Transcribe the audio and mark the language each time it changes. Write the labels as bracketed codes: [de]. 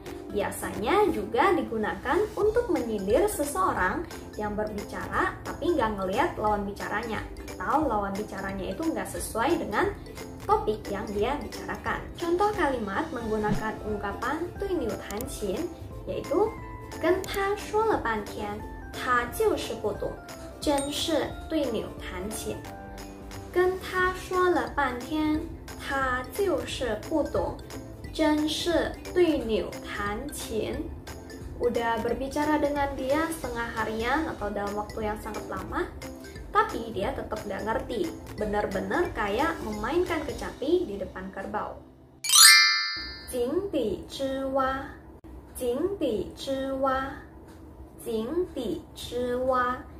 [id] Biasanya juga digunakan untuk menyindir seseorang yang berbicara tapi nggak ngelihat lawan bicaranya, atau lawan bicaranya itu nggak sesuai dengan topik yang dia bicarakan. Contoh kalimat menggunakan ungkapan Tui Niu Tan Qin yaitu [zh] 跟他说了半天，他就是不懂，真是对牛弹琴。跟他说了半天，他就是不懂。真是对牛弹琴. [id] Udah berbicara dengan dia setengah harian atau dalam waktu yang sangat lama, tapi dia tetap gak ngerti. Bener-bener kayak memainkan kecapi di depan kerbau. Jing di zhi wa, jing di zhi wa, jing di zhi wa.